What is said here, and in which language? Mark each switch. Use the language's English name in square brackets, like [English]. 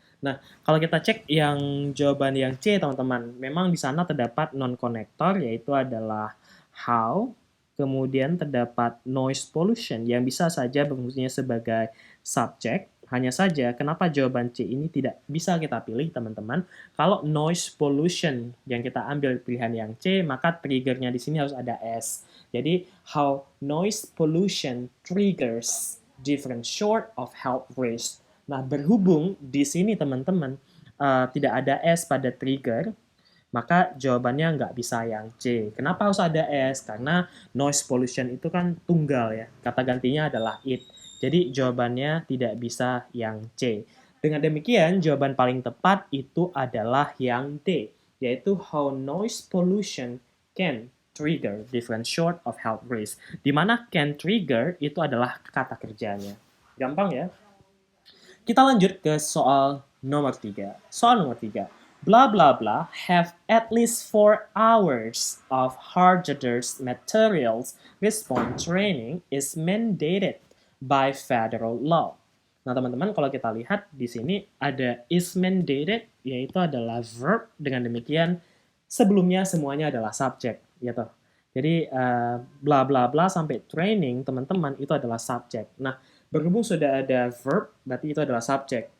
[Indonesian] Nah, kalau kita cek yang jawaban yang C, teman-teman, memang di sana terdapat non-connector, yaitu adalah how, kemudian terdapat noise pollution, yang bisa saja berfungsinya sebagai subjek. Hanya saja, kenapa jawaban C ini tidak bisa kita pilih, teman-teman? Kalau noise pollution yang kita ambil pilihan yang C, maka triggernya di sini harus ada S. Jadi, [English] how noise pollution triggers different sort of health risks. [Indonesian] Nah, berhubung di sini, teman-teman, tidak ada S pada trigger, maka jawabannya nggak bisa yang C. Kenapa harus ada S? Karena noise pollution itu kan tunggal ya. Kata gantinya adalah it. Jadi jawabannya tidak bisa yang C. Dengan demikian, jawaban paling tepat itu adalah yang D, yaitu [English] how noise pollution can trigger different sort of health risks. [Indonesian] Di mana can trigger itu adalah kata kerjanya. Gampang ya? Kita lanjut ke soal nomor 3. Soal nomor 3. [English] Blah blah blah have at least 4 hours of hazardous materials response training is mandated by federal law. [Indonesian] Nah, teman-teman, kalau kita lihat di sini ada [English] is mandated, [Indonesian] yaitu adalah verb. Dengan demikian, sebelumnya semuanya adalah subjek, ya toh. Jadi, bla bla bla sampai training, teman-teman, itu adalah subjek. Nah, berhubung sudah ada verb, berarti itu adalah subjek.